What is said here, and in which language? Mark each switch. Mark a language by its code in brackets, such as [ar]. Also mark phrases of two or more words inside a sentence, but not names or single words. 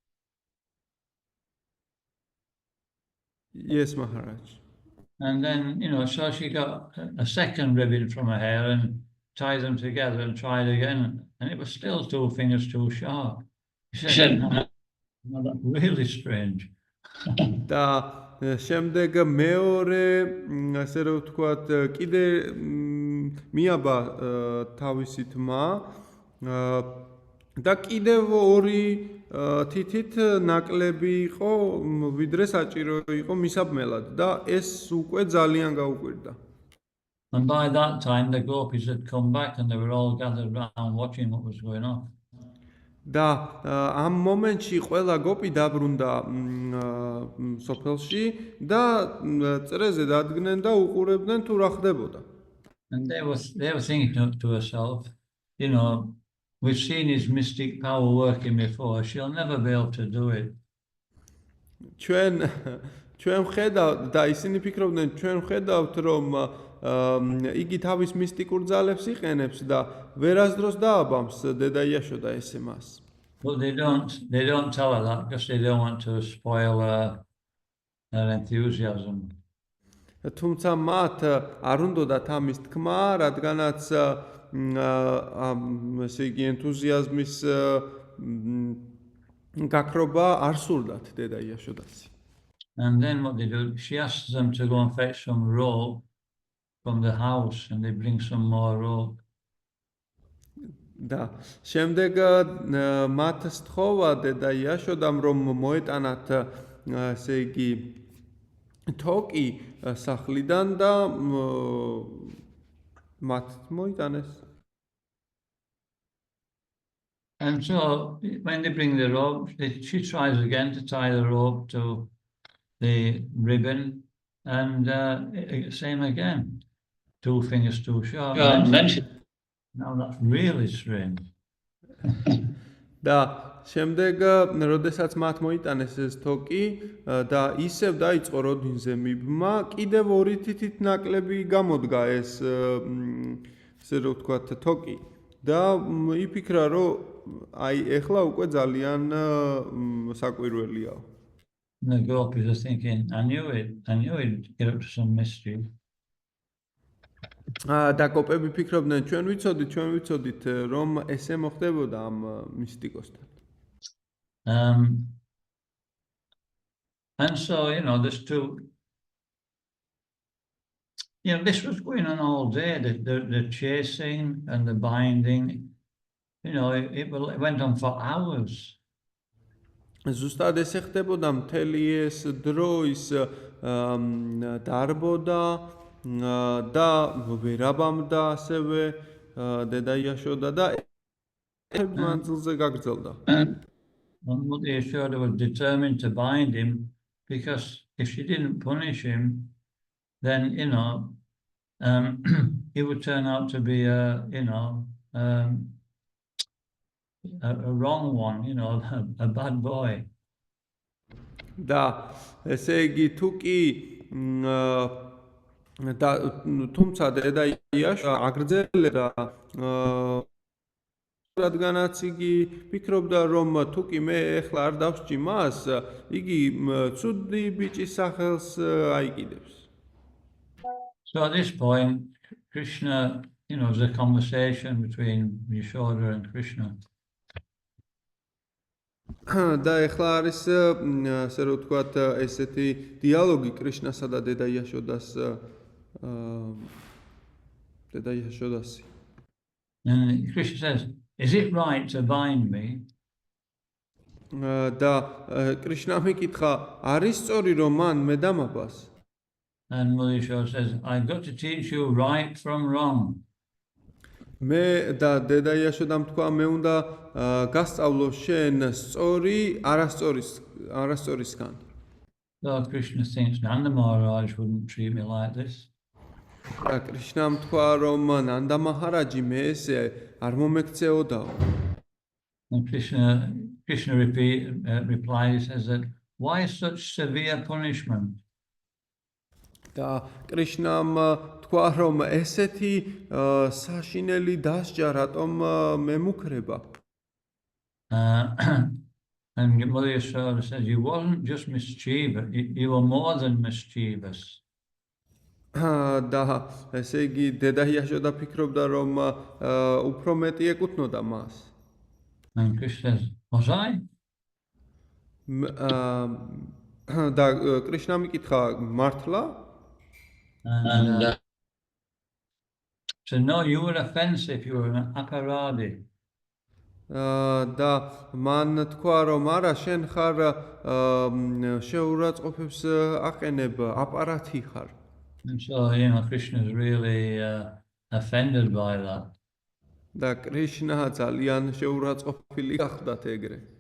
[en] Yes, Maharaj. And then, so she got a second ribbon from her hair and tied them together and tried again, and it was still 2 fingers too short. She said, no, that's really strange. [ka] და შემდეგ მეორე, ასე რომ ვთქვათ, კიდე მიაბა თავისი თმა და კიდევ 2 თითით ნაკლები იყო, ვიდრე საჭირო იყო მისაბმელად და ეს უკვე ძალიან გაუკვირდა. [en] And by that time, the gopis had come back and they were all gathered around watching what was going on. [ka] და ამ მომენტში ყველა გოპი დაბრუნდა სოფელში და წრეზე დადგნენ და უყურებდნენ თუ რა ხდებოდა. [en] And they were thinking to herself, we've seen his mystic power working before, she'll never be able to do it. [ka] ჩვენ ვხედავთ და ისინი ფიქრობდნენ, ჩვენ ვხედავთ, რომ იგი თავის მისტიკურ ძალებს იყენებს და ვერასდროს დააბამს დედა იაშოდა ესე მას. [en] But they don't tell her that because they don't want to spoil her enthusiasm. [ka] თუმცა მათ არ უნდათ ამის თქმა, რადგანაც ესე იგი ენთუზიაზმის გაქრობა არ სურდათ დედა იაშოდას. [en] And then what they do, she asks them to go and fetch some rope from the house, and they bring some more rope. [ka] და შემდეგ მათ სთხოვა დედა იაშოდამ, რომ მოეტანათ ესე იგი თოკი სახლიდან და მათ მოიტანეს. [en] And so when they bring the rope, she tries again to tie the rope to the ribbon, and same again, 2 fingers too short. Now that's really strange. [ka] და შემდეგ, როდესაც მათ მოიტანეს ეს თოკი და ისევ დაიწყო როდინზე მიბმა, კიდევ 2 თითით ნაკლები გამოდგა ეს ესე რომ ვთქვათ თოკი და იფიქრა, რომ აი ეხლა უკვე ძალიან საკვირველიაო. [en] The gopis are thinking, I knew it'd get up to some mystery. [ka] და გოპები ფიქრობდნენ, ჩვენ ვიცოდით, რომ ესე მოხდებოდა ამ მისტიკოსთან. [en] And so, there's two, this was going on all day, the chasing and the binding, it went on for hours. [ka] ზუსტად ესე ხდებოდა მთელი ეს დრო ის დარბოდა და ვერაბამდა ასევე დედა იაშოდა და მანძილზე გაგრძელდა. [en] And Mother Yashoda was determined to bind him, because if she didn't punish him, then he would turn out to be a wrong one, a bad boy. [ka] და ესე იგი თუ კი და თუმცა დედა იაშო აგრძელებდა რადგანაც იგი ფიქრობდა, რომ თუ კი მე ეხლა არ დავსჭი მას, იგი ცუდი ბიჭის სახელს აიკიდებს. [en] So at this point, Krishna, was a conversation between Yashoda and Krishna. [ka] და ეხლა არის ასე რომ ვთქვათ ესეთი დიალოგი კრიშნასა და დედა იაშოდასი. [en] And Krishna says, "Is it right to bind me?" [ka] და კრიშნა მიკითხა, არის სწორი რომ მან მე დამაბას? [en] And Mother Yashoda says, "I've got to teach you right from wrong." [ka] მე და დედა იაშოდამ თქვა, მე უნდა გასწავლო შენ სწორი არასწორისგან. [en] So Krishna thinks Nanda Maharaj wouldn't treat me like this. [ka] და კრიშნამ თქვა, რომ ნანდა მაჰარაჯი მე ესე არ მომექცეოდაო. [en] And Krishna replies, says that, "Why such severe punishment?" [ka] და კრიშნამ თქვა, რომ ესეთი საშინელი დასჯა რატომ მემუქრება? [en] And Mother Yashoda says, "You wasn't just mischievous, you were more than mischievous." [ka] და ესე იგი დედა იაშოდა ფიქრობდა, რომ უფრო მეტი ეკუთვნოდა მას. [en] And Krishna says, "Was I?" [ka] და კრიშნა მიკითხა, მართლა? [en] And so no, you were offensive, you were an aparadi. [ka] და მან თქვა, რომ არა, შენ ხარ შეურაცხყოფებს აყენებ, აპარატი ხარ. [en] And so, Krishna is really offended by that. [ka] და კრიშნა ძალიან შეურაცხყოფილი გახდათ ეგრე.